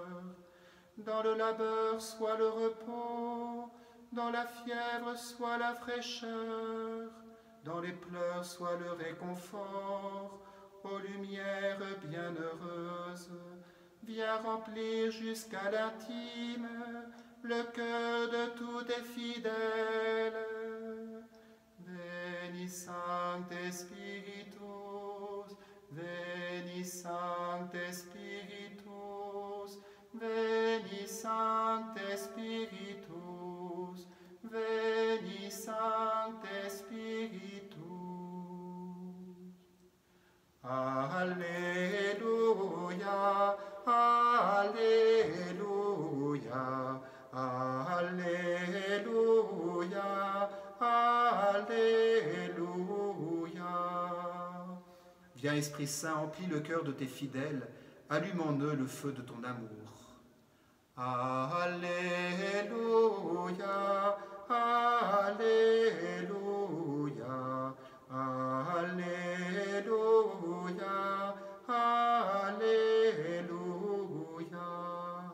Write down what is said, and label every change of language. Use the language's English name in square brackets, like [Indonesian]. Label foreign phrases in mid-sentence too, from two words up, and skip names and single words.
[French] Dans le labeur soit le repos, dans la fièvre soit la fraîcheur, dans les pleurs soit le réconfort, ô lumière bienheureuse. Viens remplir jusqu'à l'intime le cœur de tous tes fidèles. [Latin] Veni Sancte Spiritus, veni Sancte Spiritus, veni Sancte Spiritus, veni Sancte Spiritus. [French] Alleluia, Alleluia, Alleluia, Alléluia. Viens Esprit Saint, emplis le cœur de tes fidèles, allume en eux le feu de ton amour. Alléluia, Alléluia, Alléluia, Alléluia.